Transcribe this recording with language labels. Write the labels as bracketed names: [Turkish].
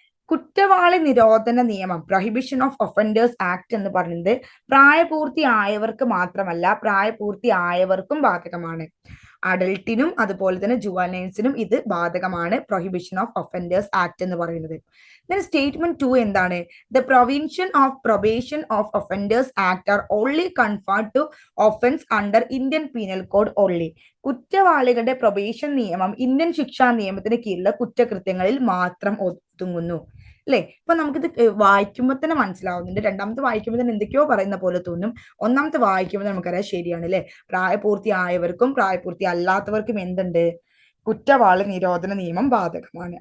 [Malayalam] കുറ്റവാളി നിരോധന നിയമം പ്രൊഹിബിഷൻ ഓഫ് ഒഫൻഡേഴ്സ് ആക്ട് എന്ന് പറയുന്നത് പ്രായപൂർത്തിയായവർക്ക് മാത്രമല്ല, പ്രായപൂർത്തിയായവർക്കും ബാധകമാണ്. അഡൾട്ടിനും അതുപോലെ തന്നെ ജുവനൈൽസിനും ഇത് ബാധകമാണ് പ്രൊഹിബിഷൻ ഓഫ് ഒഫൻഡേഴ്സ് ആക്ട് എന്ന് പറയുന്നത്. [English] Then statement 2 [Malayalam] എന്താണ്? [English] The provision of probation of offenders act are only confined to offense under Indian Penal Code only. [Malayalam] കുറ്റവാളികളുടെ probation നിയമം ഇന്ത്യൻ ശിക്ഷാ നിയമത്തിന് കീഴിലുള്ള കുറ്റകൃത്യങ്ങളിൽ മാത്രം ഒതുങ്ങുന്നു അല്ലെ. ഇപ്പൊ നമുക്കിത് വായിക്കുമ്പോൾ തന്നെ മനസ്സിലാവുന്നുണ്ട്. രണ്ടാമത്തെ വായിക്കുമ്പോൾ തന്നെ എന്തൊക്കെയോ പറയുന്ന പോലെ തോന്നും. ഒന്നാമത്തെ വായിക്കുമ്പോൾ നമുക്കറിയാം ശരിയാണ് അല്ലെ, പ്രായപൂർത്തിയായവർക്കും പ്രായപൂർത്തി അല്ലാത്തവർക്കും എന്തുണ്ട്, കുറ്റവാളി നിരോധന നിയമം ബാധകമാണ്.